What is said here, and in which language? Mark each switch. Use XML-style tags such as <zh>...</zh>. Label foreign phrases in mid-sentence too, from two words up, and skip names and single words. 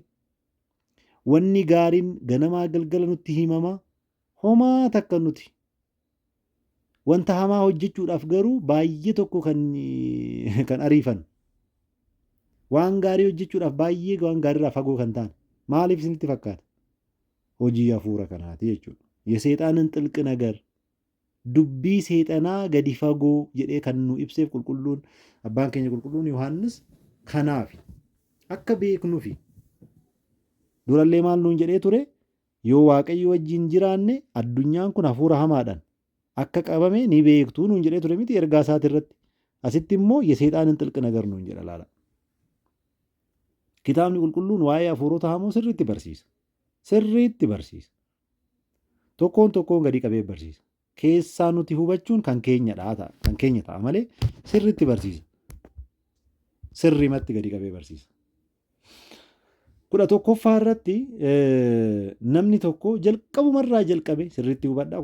<om>Wanni gaariin ganamaa galgala nutti himama homaa takka nuti wanta hamaa hojjechuudhaaf garuu baay'ee tokko kan ariifan waan gaarii hojjechuudhaaf baay'ee waan gaariirraa fagoo kan ta'an maaliif isinitti fakkaata? Hojii hafuura kanaati jechuudha. Yeseexaanin</om> <am>ጥልቅ ነገር</am> <om>dubbii seexanaa gadi fagoo jedhee kan nu ibseef qulqulluun abbaan keenya qulqulluun Yohaannis kanaaf akka beeknuufi durallee maal nuun jedhee ture yoo waaqayyo wajjin jiraanne addunyaan kun hafuura hamaadhaan akka qabame ni beektuu nuun jedhee ture miti ergaa isaati irratti. Asitti immoo yeseexaanin</om> <am>ጥልቅ ነገር</am> <om>nuun jedha laala. Kitaabni qulqulluun waa'ee hafuurota hamoo sirriitti barsiisa. Tokkoon gadi qabee barsiisa. Keessaa nuti hubachuun kan keenya ta'a malee sirriitti barsiisa. Sirrimatti gadi qabee barsiisa. 11ffaa irratti namni tokko jalqabumarraa jalqabee sirriitti hubadhaa.</om>